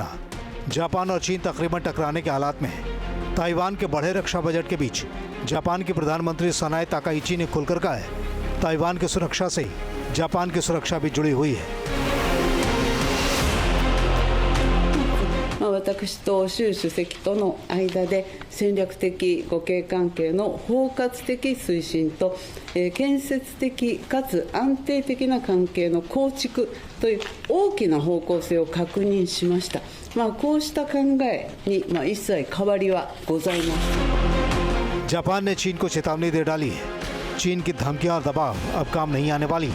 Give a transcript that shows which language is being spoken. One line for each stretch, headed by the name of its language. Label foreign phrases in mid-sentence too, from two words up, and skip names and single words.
Hindi: जापान और चीन तकरीबन टकराने के हालात में है। ताइवान के बढ़े रक्षा बजट के बीच जापान के प्रधानमंत्री सनाए ताकाइची ने खुलकर कहा है, ताइवान की सुरक्षा से ही जापान की सुरक्षा भी जुड़ी हुई है।
Japanese: 私と習主席との間で戦略的互恵関係の包括的推進と、建設的かつ安定的な関係の構築という大きな方向性を確認しました。こうした考えに、一切変わりはございません。
Hindi: जापान ने चीन को चेतावनी दे डाली है। चीन की धमकियां और दबाव अब काम नहीं आने वाली।